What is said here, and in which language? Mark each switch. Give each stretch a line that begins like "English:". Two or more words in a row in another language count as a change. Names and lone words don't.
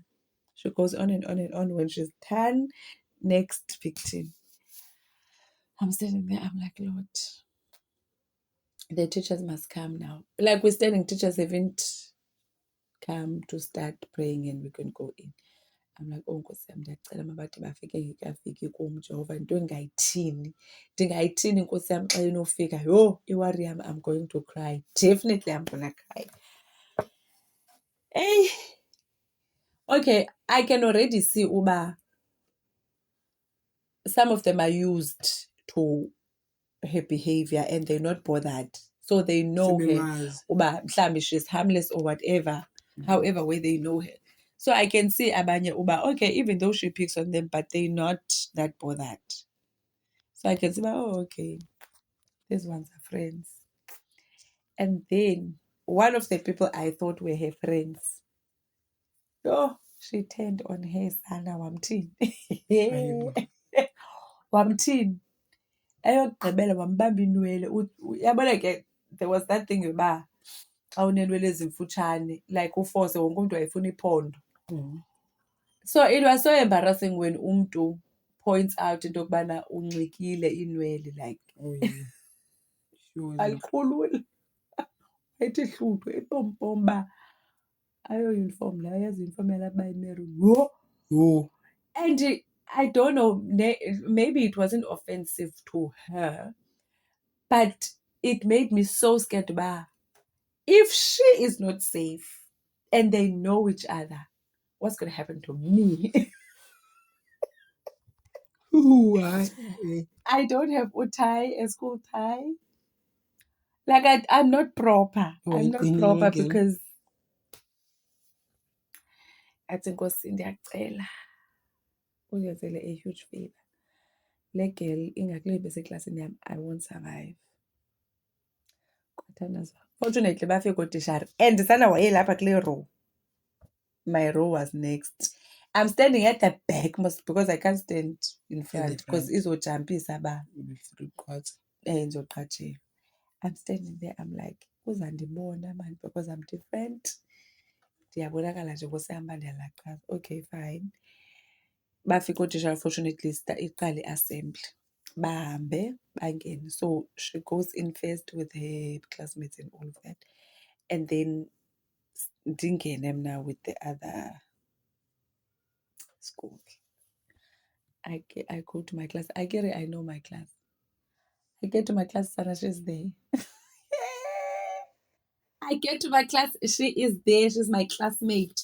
English: She goes on and on and on. When she's done, next victim. I'm standing there, I'm like, Lord, the teachers must come now. Like we're standing, teachers haven't come to start praying and we can go in. I'm like,
Xhosa: oh Nkosi yam, ndiyacela mabathi bafike ngekafiki kum Jehova, into ndingayithini Nkosi yam xa inofika. Yho, iwari yam,
English: I'm going to cry. Definitely I'm gonna cry. Hey, okay, I can already see uba some of them are used to her behavior and they're not bothered. So they know her.
Xhosa: Uba mhlambi
English: she's harmless or whatever, however way they know her. So I can see
Xhosa: abanye uba,
English: okay, even though she picks on them, but they're not that bothered. So I can see, oh, okay, these ones are friends. And then one of the people I thought were her friends, oh, she turned on her,
Xhosa: Sana, wamthini. Wamthini. Eyokugqibela wambamba inwele. Yabona ke,
English: there was that thing
Xhosa: yoba xa unenwele ezimfutshane, like ufose wonke umntu wayefuna iphondo.
English: So it was so embarrassing when umntu points out
Xhosa: into yokubana unxikile inwele,
English: like alikhulula.
Xhosa: Ethi hluthu epompom uba ayo-uniform leyo, yazi uniform yalapha uba imeruni. Yho!
English: And I don't know, maybe it wasn't offensive to her, but it made me so scared uba if she is not safe and they know each other, what's going to happen to me? Why? I don't have a school tie. Like I'm not proper. I'm not proper because
Xhosa: athi Nkosi ndiyacela uyenzele
English: a huge favor.
Xhosa: Le girl ingakuliphi eseklasini yam,
English: I won't survive.
Xhosa: Fortunately bafike ootishara and Sana wayelapha kule row.
English: My row was next. I'm standing at the back most because I can't stand in front because
Xhosa: izojampisa ba ndizoqatshelwa.
English: I'm standing there, I'm like, uzandibona man, because I'm different.
Xhosa: Ndiyabonakala nje Nkosi yam uba ndiyalaxaza.
English: Okay, fine.
Xhosa: Bafika ootishara, fortunately iqale i-assembly. Bahambe bangene.
English: So she goes in first with her classmates and all of that. And then
Xhosa: ndingene mna
English: with the other school. I go to my class. I know my class. I get to my class, Sana, she's there. I get to my class. She is there. She's my classmate.